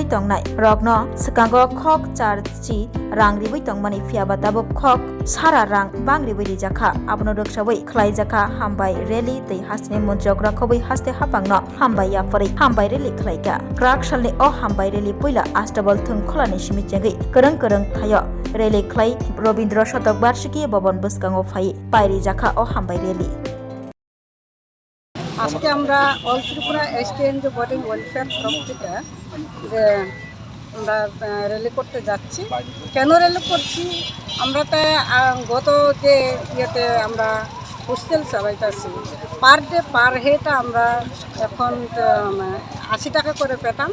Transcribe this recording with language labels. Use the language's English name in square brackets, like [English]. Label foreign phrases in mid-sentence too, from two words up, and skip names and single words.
[Kok Borok] tongnai rokno sekango khok charchi rang ribui tongmani fiaba tabok khok sara rang bangri biri jakha abono rok sawai khlaijaka hambai rally tei hasni montrogna khobai haste hapangno hambai yafari hambai rally khlaika krak salni o hambai rally poila astabal thung kholani simichengei kereng thayo rally khlai Robindra Shatak Barshiki Bhaban buskango phai pairi jakha o hambai rally [Bangla] আজকে আমরা অল ত্রিপুরা এসটিএনজিও বডি ওয়েলফেয়ার তরফ থেকে যে আমরা র্যালি করতে যাচ্ছি। কেন র্যালি করছি? আমরা তো গত যে ইয়েতে আমরা হোস্টেল চালাইতেছি [English] per day per head [Bangla] আমরা এখন 80 টাকা করে পেতাম।